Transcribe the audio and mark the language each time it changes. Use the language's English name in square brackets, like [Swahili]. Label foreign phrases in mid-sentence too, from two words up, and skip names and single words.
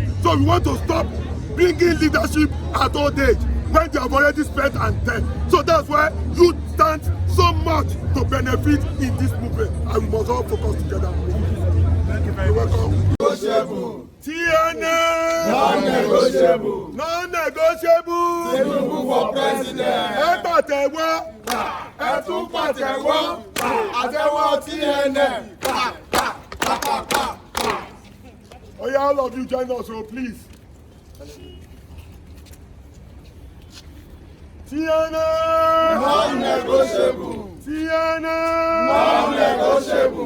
[English] So we want to stop bringing leadership at old age when they have already spent and dead. So that's why youth stand so much to benefit in this movement, and we must all focus together. Thank you very much. Negotiable. TNA. Non-negotiable. Non-negotiable. Tinubu for president. [Yoruba] Ẹ pàtẹ́wọ́. Ẹ tún pàtẹ́wọ́. Àtẹ́wọ́ TNA. [English] Oh yeah, all of you join us, so please. TNA. Non-negotiable. TNA. Non-negotiable.